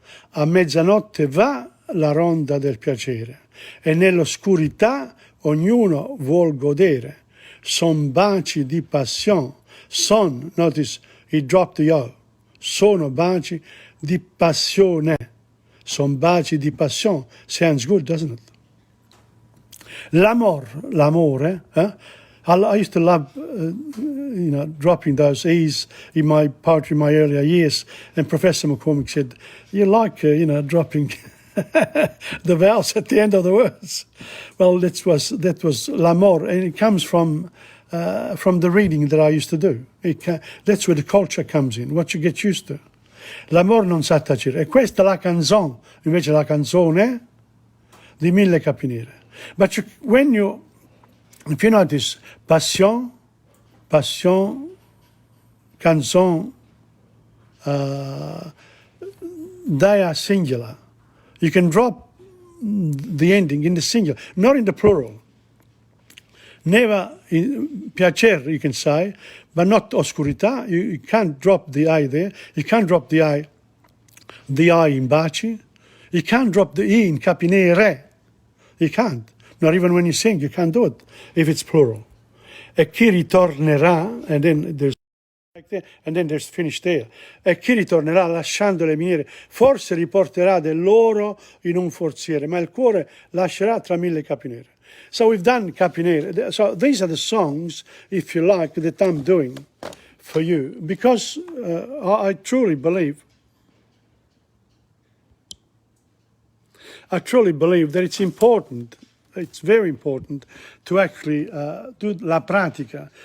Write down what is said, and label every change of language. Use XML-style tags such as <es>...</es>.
<it>A mezzanotte va la ronda del piacere e nell'oscurità ognuno vuol godere. Son baci di passione,</it> <en>notice he dropped the O,</en> <it>sono baci di passione, son baci di passione,</it> <en>sounds good, doesn't it? L'amore, I used to love, dropping those E's in my poetry in my earlier years, and Professor McCormick said, you like, dropping the vowels at the end of the words. Well, that was l'amor, and it comes from the reading that I used to do. That's where the culture comes in, what you get used to.</en> <it>L'amor non sa tacere. E questa è la canzone, invece la canzone di Mille Capinere.</it> <en>But if you notice, passion, canzone, they are singular. You can drop the ending in the singular, not in the plural. Never piacer, you can say, but not oscurità. You can't drop the I there. You can't drop the I in baci. You can't drop the E in capinere. You can't. Not even when you sing, you can't do it if it's plural.</en> <it>E chi ritornerà,</it> <en>and then there's like there, and then there's finish there.</en> <it>E chi ritornerà lasciando le miniere, forse riporterà dell'oro in un forziere, ma il cuore lascerà tra mille capinere.</it> <en>So we've done capinere. So these are the songs, if you like, that I'm doing for you, because I truly believe that it's important. It's very important to actually do la pratica.</en>